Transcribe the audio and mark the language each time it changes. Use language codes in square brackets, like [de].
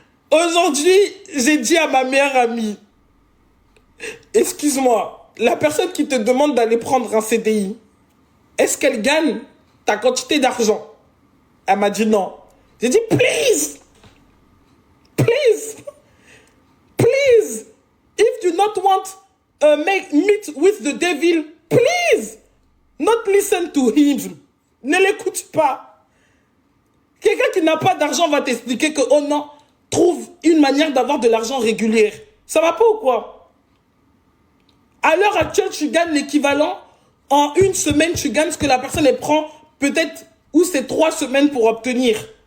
[fr] Aujourd'hui, j'ai dit à ma meilleure amie, excuse-moi, la personne qui te demande d'aller prendre un CDI, est-ce qu'elle gagne ta quantité d'argent? Elle m'a dit non. [en] J'ai dit, please, please, please, if you not want meet with the devil, please, not listen to him. [fr] Ne l'écoute pas. Quelqu'un qui n'a pas d'argent va t'expliquer que, oh non, trouve une manière d'avoir de l'argent régulière. Ça va pas ou quoi? À l'heure actuelle, tu gagnes l'équivalent. En une semaine, tu gagnes ce que la personne, elle prend peut-être, ou c'est 3 semaines pour obtenir.